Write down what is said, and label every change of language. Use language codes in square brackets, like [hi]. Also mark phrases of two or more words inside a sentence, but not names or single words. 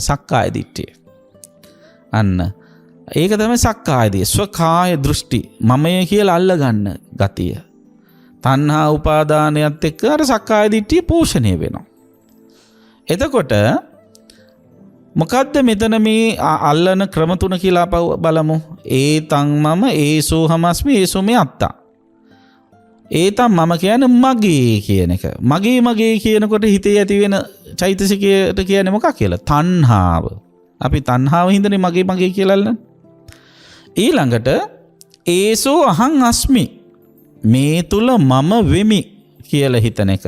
[si] සක්කාය දිට්ඨිය. අන්න ඒක තමයි සක්කාය දිට්ඨිය. ස්වකාය දෘෂ්ටි. මමය කියලා අල්ලගන්න ගතිය. තණ්හා උපාදානයත් එක්ක අර සක්කාය දිට්ඨිය පෝෂණය වෙනවා. එතකොට මොකද්ද මෙතන මේ අල්ලන ක්‍රම තුන කියලා බලමු. [pi] ඒතං මම ඒසෝ හමස්මි ඒසෝ මේ අත්තා. [si] ඒතම් මම කියන්නේ මගේ කියන එක. මගේ කියනකොට හිතේ ඇති වෙන චෛතසිකයට කියන්නේ මොකක් කියලා? තණ්හාව. අපි තණ්හාව හින්දානේ මගේ කියලා අල්ලන්නේ. [pi] ඊළඟට ඒසෝ අහං අස්මි. [si] මේ තුල මම වෙමි කියලා හිතන එක.